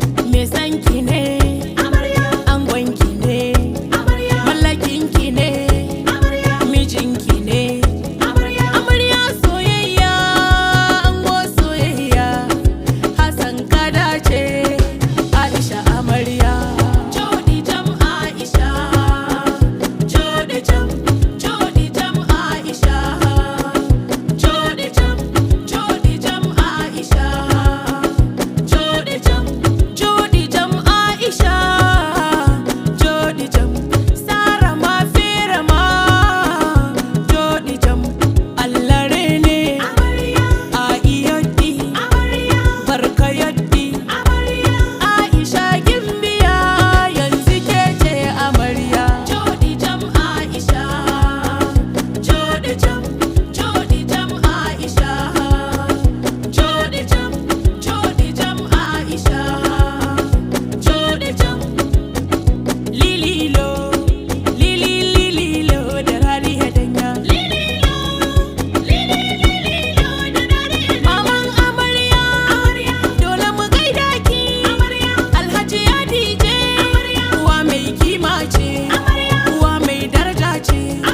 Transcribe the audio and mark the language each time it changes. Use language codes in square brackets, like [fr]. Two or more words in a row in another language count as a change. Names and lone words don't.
[ha] Me sanki ne? Angonki ne? Mallakinki ne? Mijinki ne? Amarya, amarya soyayya, ango soyayya, Hassan ka dace, Aisha amarya. [ff] Jodi jam Aisha, jodi jam, jodi jam Aisha, jodi jam, jodi jam Aisha. Aisha, joɗi jam, joɗi jam Aisha, joɗi jam. Sara ma fere ma, joɗi jam. [ha] Allah rene, amarya. A iyoddi, amarya. Barka yoddi, amarya. Aisha gimbiya, yanzu ke ce amarya. [ff] Joɗi jam Aisha, joɗi jam, joɗi jam Aisha. Aisha, Jodi Jam, Jodi Jam, Aisha, Jodi Jam. [ha] Lililo, lili, lililo da Raliya Danya. Lililo, lili, lililo da Raliya Danya. Maman amarya, dole mu gaida ki. Alhaji ya D J, uwa mai kima ce, uwa mai daraja ce.